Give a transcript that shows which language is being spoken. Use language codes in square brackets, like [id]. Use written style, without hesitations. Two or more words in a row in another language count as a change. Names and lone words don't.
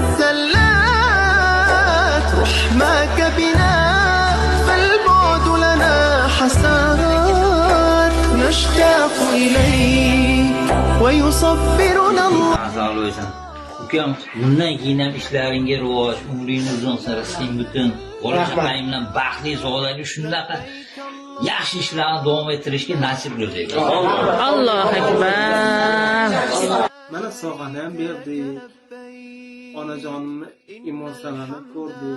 [ar] الزلات رحماك بنا فالبعد لنا حسرات نشتاق إليك ويصبرنا الله. [uz] Ukam, bundan keyin ham ishlaringga rivoj, umring uzun sari sen butun bola-chaqang bilan baxtli, sog'lom, shunaqa yaxshi ishlarni davom ettirishga nasib qilsin. [ar] الله أكبر. [uz] Mana sovg'ani ham berdik. Onajonimni emotsiyalarini ko'rdik.